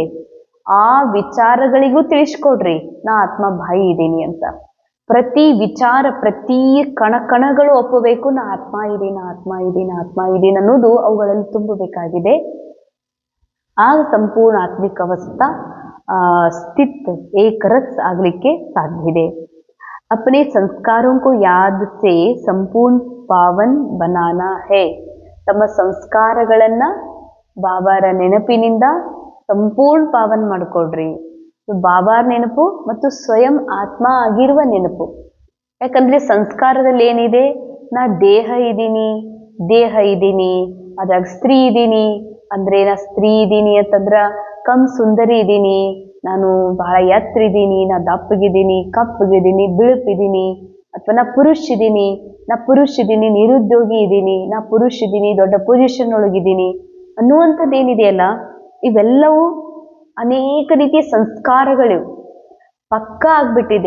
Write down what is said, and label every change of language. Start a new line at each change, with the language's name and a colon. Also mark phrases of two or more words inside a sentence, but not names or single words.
Kannada: ಆ ವಿಚಾರಗಳಿಗೂ ತಿಳಿಸ್ಕೊಡ್ರಿ ನಾ ಆತ್ಮ ಬಾಯಿ ಇದ್ದೀನಿ ಅಂತ. ಪ್ರತಿ ವಿಚಾರ, ಪ್ರತಿ ಕಣಗಳು ಒಪ್ಪಬೇಕು, ನಾ ಆತ್ಮ ಇದ್ದೀನಿ, ಆತ್ಮ ಇದ್ದೀನಿ, ಆತ್ಮ ಇದ್ದೀನಿ ಅನ್ನೋದು ಅವುಗಳಲ್ಲಿ ತುಂಬಬೇಕಾಗಿದೆ. ಆಗ ಸಂಪೂರ್ಣ
Hindi: आत्मिक अवस्था स्थित एक रस
Kannada: ಆಗ್ಲಿಕ್ಕೆ ಸಾಧ್ಯ ಇದೆ.
Hindi: अपने संस्कारों को याद से संपूर्ण पावन बनाना है.
Kannada: ತಮ್ಮ ಸಂಸ್ಕಾರಗಳನ್ನ ಬಾಬಾರ ನೆನಪಿನಿಂದ ಸಂಪೂರ್ಣ ಪಾವನ್ ಮಾಡ್ಕೊಡ್ರಿ. ಬಾಬಾರ ನೆನಪು ಮತ್ತು ಸ್ವಯಂ ಆತ್ಮ ಆಗಿರುವ ನೆನಪು. ಯಾಕಂದ್ರೆ ಸಂಸ್ಕಾರದಲ್ಲಿ ಏನಿದೆ, ನಾ ದೇಹ ಇದ್ದೀನಿ, ಅದ್ರಾಗ ಸ್ತ್ರೀ ಇದ್ದೀನಿ ಅಂದ್ರೆ ನಾ ಸ್ತ್ರೀ ಇದ್ದೀನಿ ಅಂತಂದ್ರ
Hindi: कम सुंदरी
Kannada: ಇದ್ದೀನಿ, ನಾನು ಬಹಳ ಎತ್ತರ ಇದ್ದೀನಿ, ನಾ ದಪ್ಪಗಿದ್ದೀನಿ, ಕಪ್ಪಗಿದ್ದೀನಿ, ಬಿಳುಪಿದ್ದೀನಿ, ಅಥವಾ ನಾ ಪುರುಷ ಇದ್ದೀನಿ, ನಿರುದ್ಯೋಗಿ ಇದ್ದೀನಿ, ನಾ ಪುರುಷ ಇದ್ದೀನಿ, ದೊಡ್ಡ ಪೊಸಿಷನ್ ಒಳಗಿದ್ದೀನಿ ಅನ್ನುವಂಥದ್ದು ಏನಿದೆಯಲ್ಲ, ಇವೆಲ್ಲವೂ ಅನೇಕ ರೀತಿಯ ಸಂಸ್ಕಾರಗಳು ಪಕ್ಕ ಆಗ್ಬಿಟ್ಟಿದೆ.